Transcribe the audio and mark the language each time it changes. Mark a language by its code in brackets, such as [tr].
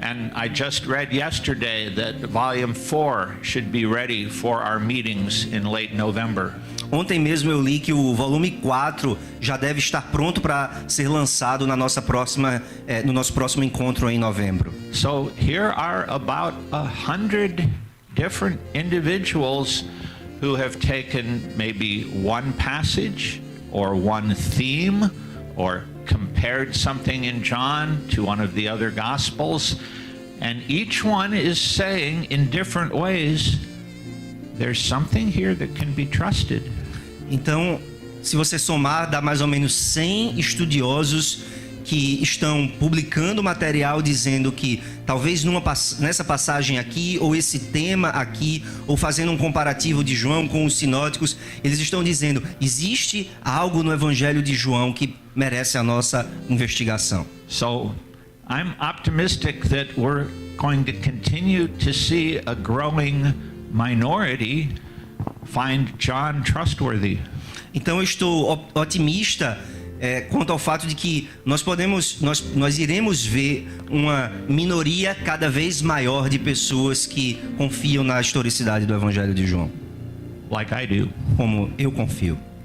[en] And I just read yesterday that volume 4 should be ready for our meetings in late November. [pt] Ontem mesmo eu li que o volume 4 já deve estar pronto para ser lançado no nosso próximo encontro em novembro. [en] So here are about 100 different individuals who have taken maybe one passage or one theme or compared something in John to one of the other Gospels, and each one is saying in different ways, there's something here that can be trusted. [pt] Então, se você somar, dá mais ou menos 100 estudiosos que estão publicando material dizendo que talvez nessa passagem aqui, ou esse tema aqui, ou fazendo um comparativo de João com os sinóticos, eles estão dizendo, existe algo no Evangelho de João que merece a nossa investigação. [en] So, I'm optimistic that we're going to continue to see a growing minority find John trustworthy. [pt] Então eu estou otimista quanto ao fato de que nós iremos ver uma minoria cada vez maior de pessoas que confiam na historicidade do Evangelho de João. [en] Like I do. [pt] Como eu confio.